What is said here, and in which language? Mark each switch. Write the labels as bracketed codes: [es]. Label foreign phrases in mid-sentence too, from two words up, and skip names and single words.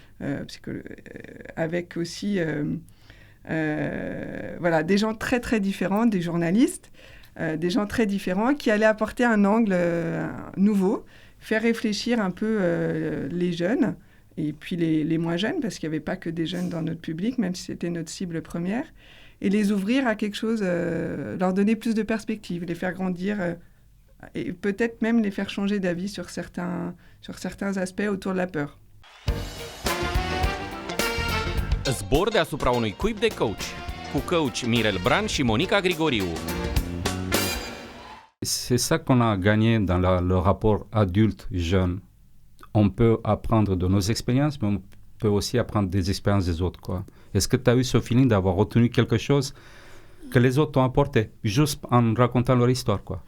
[fr] avec aussi des gens très très différents, des journalistes, des gens très différents qui allaient apporter un angle nouveau, faire réfléchir un peu les jeunes et puis les moins jeunes, parce qu'il n'y avait pas que des jeunes dans notre public, même si c'était notre cible première, et les ouvrir à quelque chose, leur donner plus de perspectives, les faire grandir et peut-être même les faire changer d'avis sur certains aspects autour de la peur. [ro] Zbor deasupra unui cuib de coach, cu coach Mirel Bran și Monica Grigoriu. [fr] C'est ça qu'on a gagné dans le rapport adulte-jeune. On peut apprendre de nos expériences, mais on peut aussi apprendre des expériences des autres, quoi. Est-ce que tu as eu ce feeling d'avoir retenu quelque chose que les autres t'ont apporté, juste en racontant leur histoire, quoi?